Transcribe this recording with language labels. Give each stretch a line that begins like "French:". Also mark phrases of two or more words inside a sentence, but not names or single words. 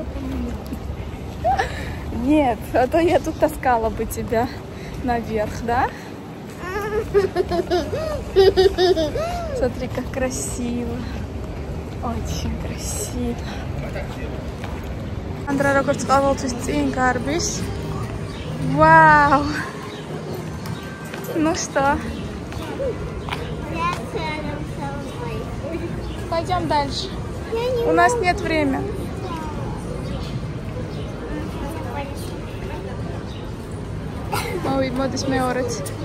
Russian: Нет, а то я тут таскала бы тебя наверх, да? Смотри, как красиво. Очень красиво. Андра,
Georgian: როგორც ყოველთვის წინ გარბის.
Russian: Вау! Ну что? Пойдем дальше. У нас нет времени. Ой,
Georgian: მოდის მეორეც.